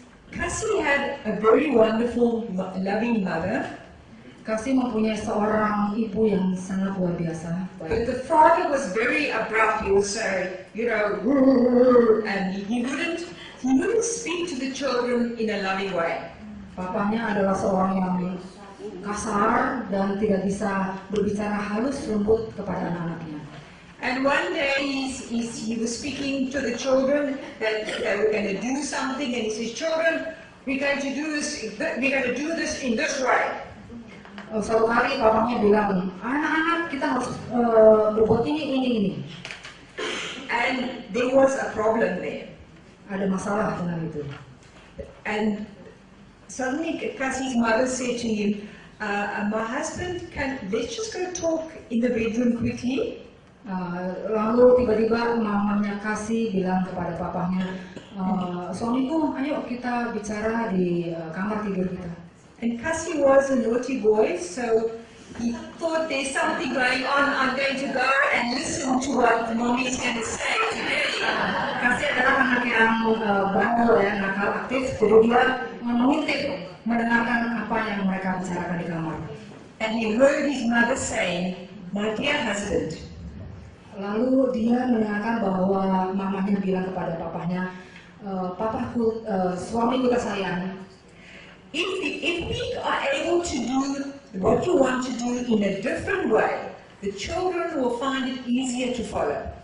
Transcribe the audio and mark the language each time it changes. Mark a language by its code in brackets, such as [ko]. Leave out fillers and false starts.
[en] Cassie had a very wonderful, loving mother, [id] Casey mempunyai seorang ibu yang sangat luar biasa. [en] but the father was very abrupt. He would say, you know, and he wouldn't speak to the children in a loving way. [id] Papanya adalah seorang yang kasar dan tidak bisa berbicara halus lembut kepada anak-anaknya. [en] And one day he was speaking to the children that they were going to do something, and he says, "Children, we're going to do this in this way." [id] Suatu hari papanya bilang, anak-anak kita harus berbuat ini. [en] And there was a problem there. [id] Ada masalah dengan itu. [en] And suddenly Cassie's mother said to him, "My husband, let's just go talk in the bedroom quickly." [id] Lalu tiba-tiba mamanya Casey bilang kepada papahnya, suamiku, ayo kita bicara di kamar tidur kita. [en] And Cassie was a naughty boy, so he thought there's something going on. I'm going to go and listen to what mommy's going to say today. [id] Casey adalah anak yang bandel ya, nakal aktif, jadi dia mengintip mendengarkan apa yang mereka bicarakan di kamar. [en] And he heard his mother saying, "My dear husband." [id] Lalu dia mendengarkan bahwa mamanya bilang kepada papahnya, papaku, suamiku tersayang, [en] if we are able to do what you want to do in a different way, the children will find it easier to follow.